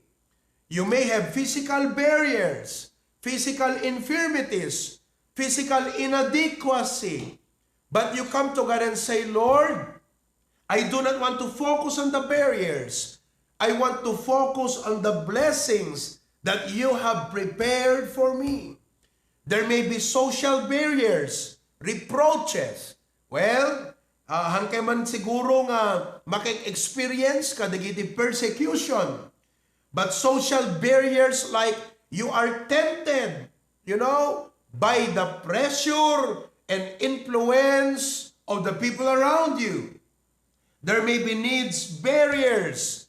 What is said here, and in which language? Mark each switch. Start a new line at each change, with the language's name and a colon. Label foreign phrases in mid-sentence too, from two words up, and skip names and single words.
English: You may have physical barriers, physical infirmities, physical inadequacy, but you come to God and say, Lord, I do not want to focus on the barriers. I want to focus on the blessings that you have prepared for me. There may be social barriers, reproaches. Well,
Iloko: hangkay man siguro nga makik-experience ka dagiti persecution.
English: But social barriers like you are tempted, by the pressure and influence of the people around you. There may be needs barriers.